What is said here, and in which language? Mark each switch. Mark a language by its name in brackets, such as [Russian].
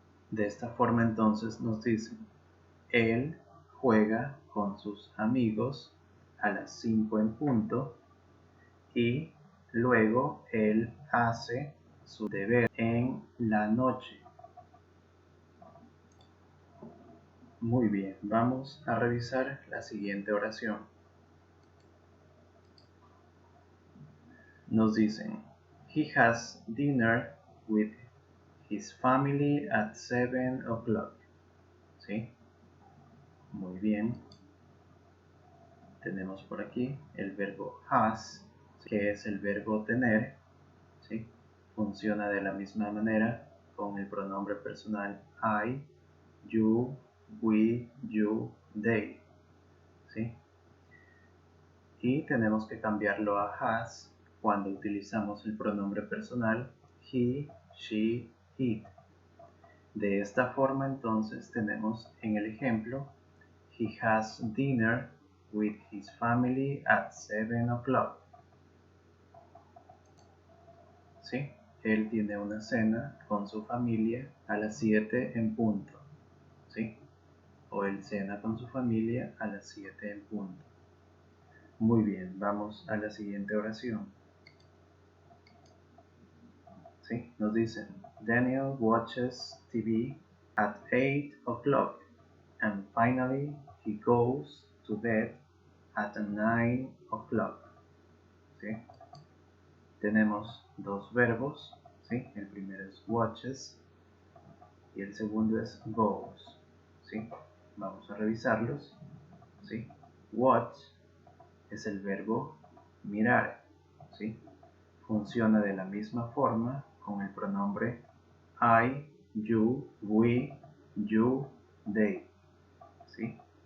[Spanish] De esta forma entonces nos dicen, él juega con sus amigos a las 5 en punto y luego él hace su deber en la noche. Muy bien, vamos a revisar la siguiente oración. Nos dicen, [English] he has dinner with his family at 7 o'clock. [Spanish] ¿Sí? Muy bien. Tenemos por aquí el verbo has, que es el verbo tener. ¿Sí? Funciona de la misma manera con el pronombre personal I, you, we, you, they. ¿Sí? Y tenemos que cambiarlo a has cuando utilizamos el pronombre personal he, she, it. De esta forma entonces tenemos en el ejemplo [English] he has dinner with his family at 7 o'clock. [Spanish] ¿Sí? Él tiene una cena con su familia a las 7 en punto. ¿Sí? O él cena con su familia a las 7 en punto. Muy bien, vamos a la siguiente oración. ¿Sí? Nos dicen, [English] Daniel watches TV at 8 o'clock and finally he goes to bed at 9 o'clock. [Spanish] ¿Sí? Tenemos dos verbos, ¿sí? El primero es watches y el segundo es goes. ¿Sí? Vamos a revisarlos. ¿Sí? Watch es el verbo mirar. ¿Sí? Funciona de la misma forma con el pronombre I, you, we, you, they. ¿Sí?